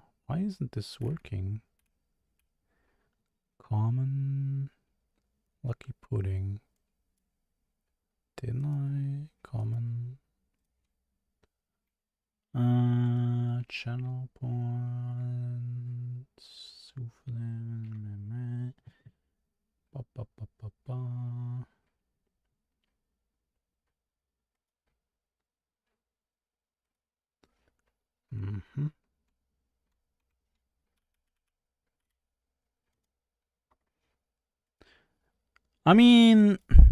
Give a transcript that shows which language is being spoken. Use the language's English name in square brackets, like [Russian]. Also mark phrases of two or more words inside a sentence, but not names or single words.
[English] Why isn't this working? Common. Lucky pudding. Didn't I? Common. Channel points. Souffle. Ba, ba, ba, ba, ba. I mean,